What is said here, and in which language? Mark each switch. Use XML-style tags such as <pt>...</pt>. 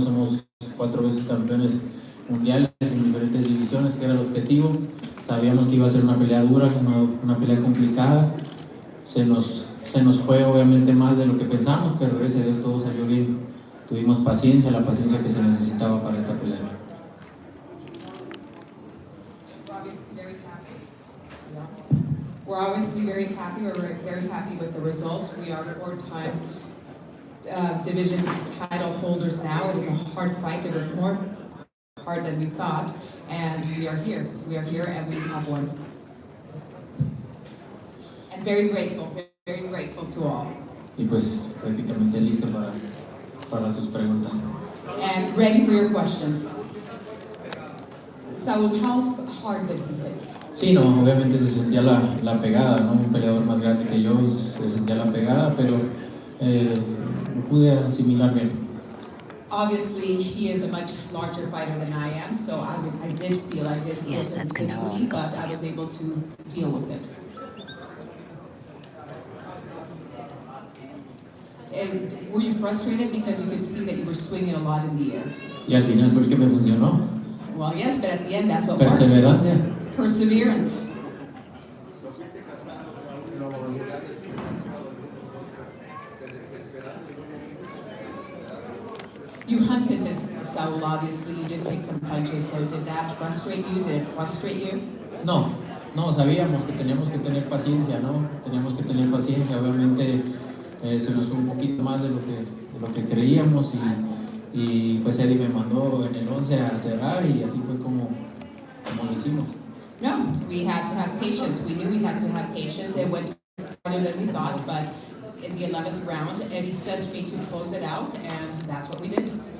<es>Somos 4 veces campeones mundiales en diferentes divisiones, que era el objetivo. Sabíamos que iba a ser una pelea dura, una pelea complicada. Se nos fue obviamente más de lo que pensamos, pero gracias a Dios todo salió bien. Tuvimos paciencia, la paciencia que se necesitaba para esta pelea.</es> <en>We're obviously very happy. We're very happy with the results. We are 4 times division title holders now. It was a hard fight. It was more hard than we thought, and we are here. We are here, and we have won. And very grateful to all.</en> <es>Y pues prácticamente listo para sus preguntas.</es> <en>And ready for your questions. Saúl, how hard did he hit?</en> <es>Sí, no, obviamente se sentía la pegada, ¿no? Un peleador más grande que yo, se sentía la pegada, pero lo pude asimilar bien.</es> <en>Obviously, he is a much larger fighter than I am, so I did feel Yes, that's Canelo but I was able to deal with it. And were you frustrated because you could see that you were swinging a lot in the air?</en> <es>Y al final fue el que me funcionó.</es> <en>Well, yes, but at the end, that's what</en> <es>Perseverancia.</es> <en>worked. Perseverance. You hunted with Saul, obviously. You did take some punches, so did that frustrate you? Did it frustrate you?</en> <es>No, sabíamos que teníamos que tener paciencia, ¿no? Teníamos que tener paciencia, obviamente se nos fue un poquito más de lo que creíamos y pues Eddie me mandó en el 11 a cerrar y así fue como lo hicimos.</es> <en>No, we had to have patience. We knew we had to have patience. It went farther than we thought, but in the 11th round, Eddie sent me to close it out, and that's what we did.</en>